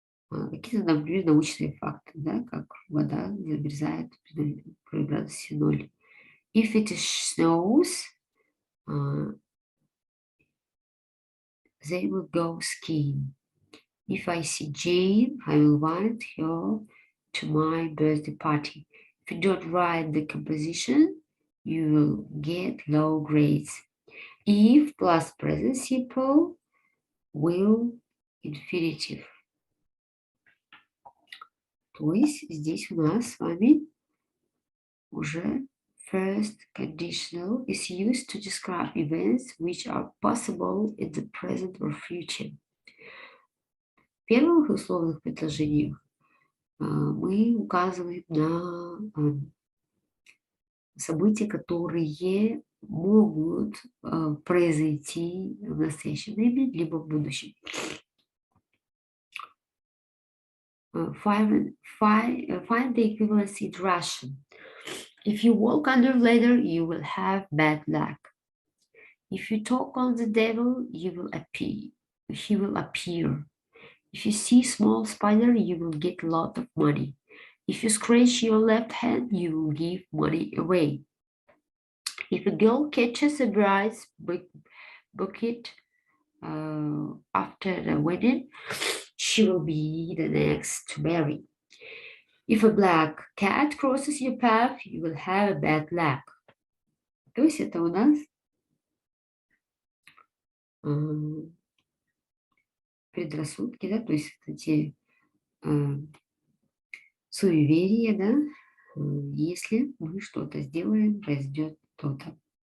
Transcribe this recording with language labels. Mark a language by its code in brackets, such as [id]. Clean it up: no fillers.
[ru] Какие-то, например, научные факты, да, как вода замерзает при градусе 0. [en] If it snows, they will go skiing. If I see Jane, I will invite her to my birthday party. If you don't write the composition, you will get low grades. If plus present simple, will infinitive. [ru] То есть здесь у нас с вами уже [en] first conditional is used to describe events which are possible in the present or future. [ru] В первых условных предложениях мы указываем на события, которые могут произойти в настоящем времени, либо в будущем. [en] Find the equivalency in Russian. If you walk under a ladder, you will have bad luck. If you talk on the devil, he will appear. If you see small spider, you will get a lot of money. If you scratch your left hand, you will give money away. If a girl catches a bride's bucket after the wedding, she will be the next to marry. If a black cat crosses your path, you will have bad luck. [ru] То есть это у нас предрассудки, да, то есть эти суеверия, да, если мы что-то сделаем, произойдет то-то.